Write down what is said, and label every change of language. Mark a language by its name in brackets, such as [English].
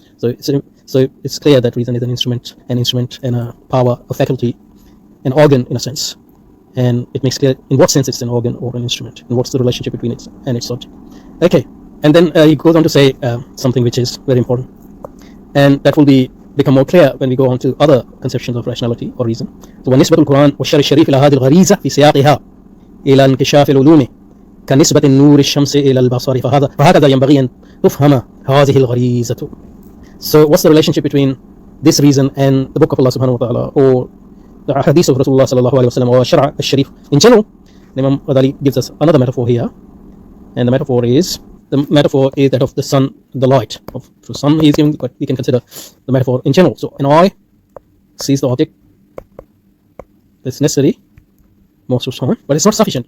[English] So it's clear that reason is an instrument and a power, a faculty, an organ in a sense, and it makes clear in what sense it's an organ or an instrument, and what's the relationship between it and its subject. Okay, and then he goes on to say something which is very important, and that will become more clear when we go on to other conceptions of rationality or reason. [Arabic] So ونسبة القرآن والشرع الشريف إلى هذه الغريزة في سياقها إلى انكشاف العلوم كنسبة النور الشمس إلى البصر فهكذا ينبغي أن تفهم هذه الغريزة. [English] So what's the relationship between this reason and the book of Allah subhanahu wa ta'ala, or the hadith of Rasulullah sallallahu alayhi wa sallam, or Shara al-Sharif in general? Imam Al-Ghazali gives us another metaphor here, and the metaphor is that of the sun, the light of the sun. He's giving, but we can consider the metaphor in general. So an eye sees the object that's necessary most of the time, but it's not sufficient.